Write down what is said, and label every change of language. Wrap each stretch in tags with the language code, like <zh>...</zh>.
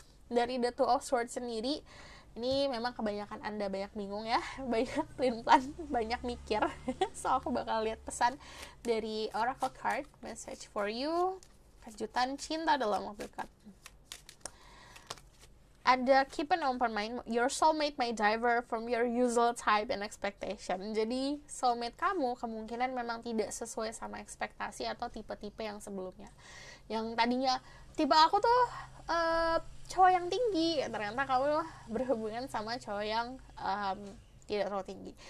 <id>Dari the Two of Swords sendiri, ini memang kebanyakan Anda banyak bingung ya, banyak pelin-pelan, banyak mikir. So aku bakal lihat pesan dari Oracle card,</id> <en>message for you,</en> <id>kejutan cinta dalam waktu dekat.</id> <en>Ada keep an open mind, your soulmate may differ from your usual type and expectation.</en> <id>Jadi soulmate kamu kemungkinan memang tidak sesuai sama ekspektasi atau tipe-tipe yang sebelumnya. Yang tadinya tipe aku tuh cowok yang tinggi, ternyata kamu berhubungan sama cowok yang tidak terlalu tinggi.</id>